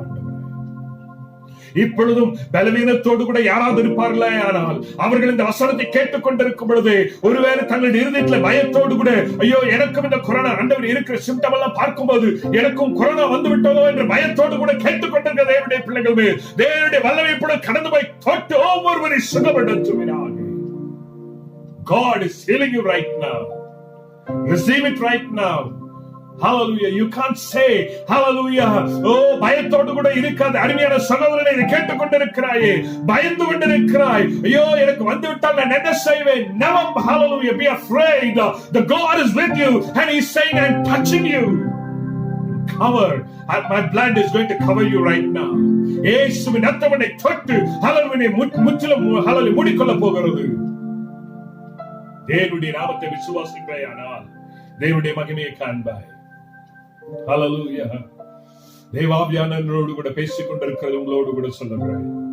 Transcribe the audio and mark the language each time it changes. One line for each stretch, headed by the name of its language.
Tamil: ஆண்டவரே இப்பொழுதும் பலவீனத்தோடு கூட யாராவது இருப்பார்களே, ஆனால் அவர்கள் இந்த வசனத்தை கேட்டுக் கொண்டிருக்கும் பொழுது ஒருவேளை தங்களுடைய இருதயத்தில் பயத்தோடு கூட ஐயோ எனக்கும் இந்த கொரோனா ஆண்டவர் இருக்கிற சிம்டம் எல்லாம் பார்க்கும்போது எனக்கும் கொரோனா வந்து விட்டதோ என்ற பயத்தோடு கூட கேட்டுக் கொண்டிருக்கிற தேவனுடைய பிள்ளைகள் மேல் தேவனுடைய வல்லமை இப்பொழுது கடந்து போய் தொட்டு ஒவ்வொருவரை சுகப்படுத்துகிறார்கள்.
English: God is healing you right now. Receive it right now. Hallelujah. You can't say hallelujah.
Tamil: Oh, பயத்தோடு கூட இருக்காது. அருமையான சகோதரனே, இதை கேட்டுக்கொண்டிருக்கிறாயே, பயந்து கொண்டிருக்கிறாய், ஐயோ எனக்கு வந்து விட்டால் நான் என்ன செய்வேன்?
English: Never, hallelujah, be afraid. The God is with you and He's saying I'm touching you. Cover. My blood is going to cover you right now.
Tamil: இயேசுவின் ரத்தம் உன்னை தொட்டு hallelujah முற்றிலும் hallelujah மூடிக்கொள்ள போகிறது. தேவனுடைய நாமத்தை விசுவாசிக்கிறாயானால் தேவனுடைய மகிமையை காண்பாய். ஹல்லேலூயா. தேவாவியானவரோடு கூட பேசிக் கொண்டிருக்கிறது உங்களோடு கூட சொல்லுகிறேன்.